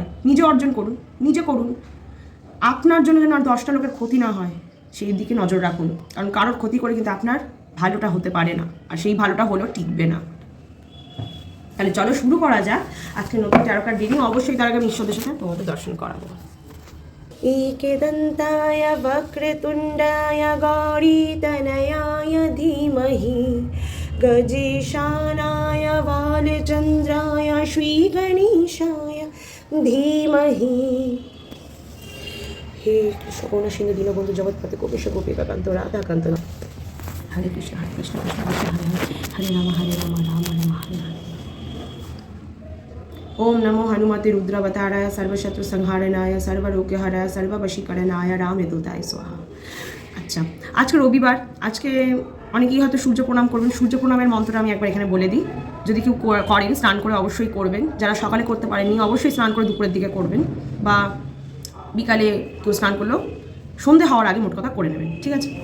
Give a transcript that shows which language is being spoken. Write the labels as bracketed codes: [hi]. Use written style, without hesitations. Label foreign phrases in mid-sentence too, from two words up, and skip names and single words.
[bn] নিজে অর্জন করুন, নিজে করুন, আপনার জন্য যেন আর 10টা লোকের ক্ষতি না হয় সেই দিকে নজর রাখুন। কারণ কারোর ক্ষতি করে কিন্তু আপনার ভালোটা হতে পারে না, আর সেই ভালোটা হলেও টিকবে না। তাহলে চলো শুরু করা যাক আজকে নতুন ট্যারো কার্ড রিডিং। অবশ্যই তার আগে আমি ঈশ্বরদের সাথে তোমাদের দর্শন করাবো। [sa] एकदन्ताय वक्रतुण्डाय गौरीतनयाय धीमहि गजेशानाय बालचन्द्राय श्रीगणेशाय धीमहि। हे कृष्ण करुणा सिन्धु दीनबन्धु जगत्पते गोपेश गोपिकाकान्त राधाकान्त। हरे कृष्ण कृष्ण कृष्ण हरे हरे हरे राम राम राम हरे हरे। ओम नमो हनुमते रुद्रवताराय सर्वशत्रु संहारणाय सर्वरोग्यहराय सर्ववशीकरणाय रामदूताय स्वाहा। [bn] আচ্ছা, আজকে রবিবার, আজকে অনেকেই হয়তো সূর্য প্রণাম করবেন। সূর্য প্রণামের মন্ত্রটা আমি একবার এখানে বলে দিই। যদি কেউ করেন, স্নান করে অবশ্যই করবেন। যারা সকালে করতে পারেননি অবশ্যই স্নান করে দুপুরের দিকে করবেন, বা বিকালে কেউ স্নান করলেও সন্ধে হওয়ার আগে মোট কথা করে নেবেন, ঠিক আছে।